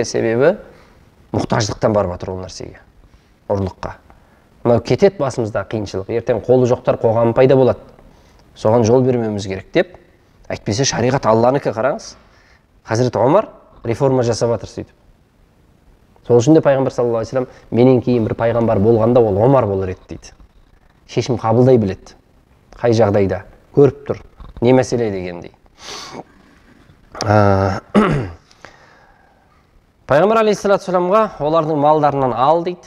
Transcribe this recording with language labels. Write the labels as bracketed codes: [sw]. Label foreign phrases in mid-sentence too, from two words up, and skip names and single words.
[kk] Себебі мұқтаждықтан барып жатыр ол нәрсеге. Ұрлыққа. Мынау кетеді басымызда қиыншылық. Ертең қолы жоқтар қоғамы пайда болады. Соған жол бермеуіміз керек деп. Әйтпесе шариғат Алланікі, қараңыз. Хазіреті Омар реформа жасап жатыр сөйтіп. Сол үшін де пайғамбар [ar] صلى الله عليه وسلم [kk] менен кейін бір пайғамбар болғанда ол Омар болар еді дейді. Шешім қабылдай біледі. Қай жағдайда көріп тұр, не мәселе дегендей. Пайғамбар [ar] عليه الصلاة والسلام [kk] олардың малдарынан ал дейді.